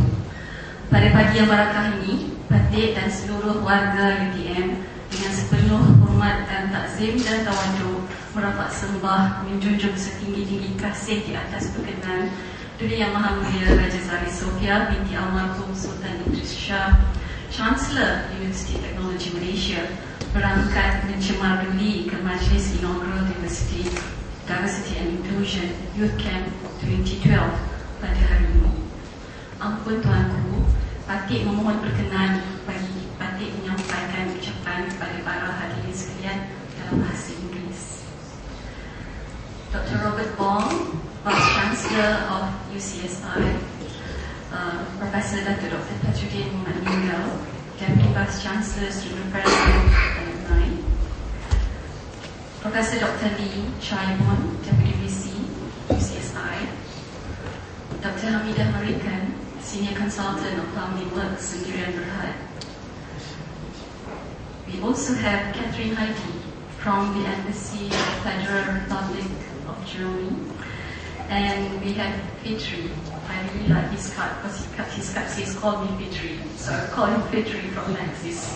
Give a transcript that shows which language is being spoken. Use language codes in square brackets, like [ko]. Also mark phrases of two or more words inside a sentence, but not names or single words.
[ms] Pada pagi yang barakah ini, Patik dan seluruh warga UTM dengan sepenuh hormat dan takzim dan tawaduk merapat sembah menjunjung setinggi-tinggi kasih di atas berkenan Duli Yang Maha Mulia Raja Sari Sofia binti Almarhum Sultan Idris Shah, Chancellor University Technology Malaysia, berangkat mencemar duli ke Majlis Inaugural Diversity and Inclusion Youth Camp 2012 pada hari ini. Ampun tuanku, Patik memohon berkenan bagi Patik menyampaikan ucapan kepada para hadirin sekalian dalam bahasa Inggeris. [en] Dr. Robert Wong, Vice Chancellor of UCSI, Professor Dr. Patruddin Inaugural, Deputy Vice Chancellor, Student President, Alumni, Professor Dr. Lee Chaibon, Deputy VC, UCSI, Dr. Hamidah Marikan, Senior Consultant of Family Work, Sendirian Berhad. We also have Catherine Heidi from the Embassy of the Federal Republic of Germany, and we have Fitri. I really like his card because his card says call me Fitri, so I call him Fitri from Maxis.